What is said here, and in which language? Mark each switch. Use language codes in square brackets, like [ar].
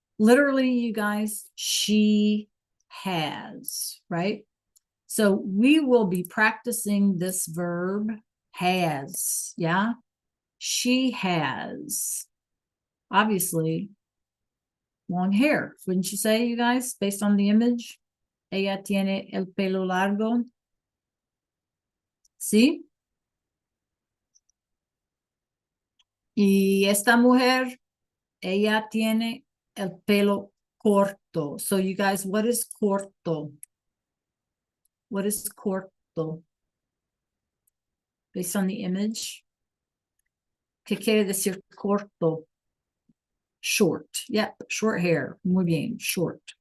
[en] Literally, you guys, she has, right? So we will be practicing this verb, has, yeah? She has, obviously, long hair. Wouldn't you say, you guys, based on the image? [es] Ella tiene el pelo largo. ¿Sí? Y esta mujer, ella tiene el pelo corto. [en] So you guys, what is corto? What is corto? Based on the image. [es] ¿Qué quiere decir corto? Short. [en] Yep, short hair. [es] Muy bien, [en] short.